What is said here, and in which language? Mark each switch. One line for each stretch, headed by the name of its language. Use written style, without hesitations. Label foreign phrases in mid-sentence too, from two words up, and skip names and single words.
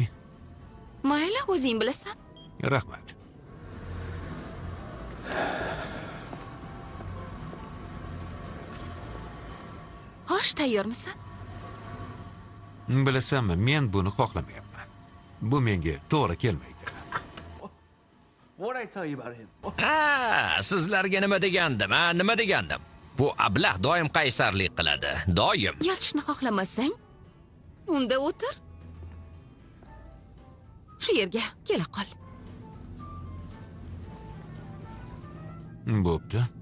Uzbek: Mayli, o'zing bilasan. Rahmat. Xo'sh, tayyormisan? Bilasanmi, men buni xohlamayapman. Bu menga to'g'ri kelmaydi.
English: What'd I tell you about him?
Uzbek: Ha, sizlarga nima degandim, ha? Nima degandim? Bu ablah doim qaysarlik qiladi. Doim. Yotishni xohlamasang, unda o'tir. Shu yerga kela qol. Bo'pti.